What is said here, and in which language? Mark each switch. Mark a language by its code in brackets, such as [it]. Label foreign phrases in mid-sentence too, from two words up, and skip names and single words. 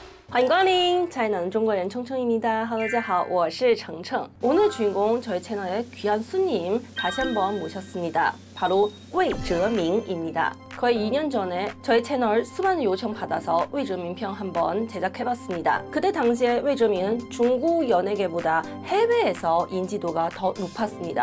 [zh] 欢迎光临才能中国人청청입니다. Hello, 大家好，我是程程. [ko] 오늘 주인공 저희 채널의 귀한 손님 다시 한번 모셨습니다. 바로 魏哲明입니다. 거의 2년 전에 저희 채널 수많은 요청 받아서 魏哲明편 한번 제작해봤습니다. 그때 당시에 魏哲明은 중국 연예계보다 해외에서 인지도가 더 높았습니다.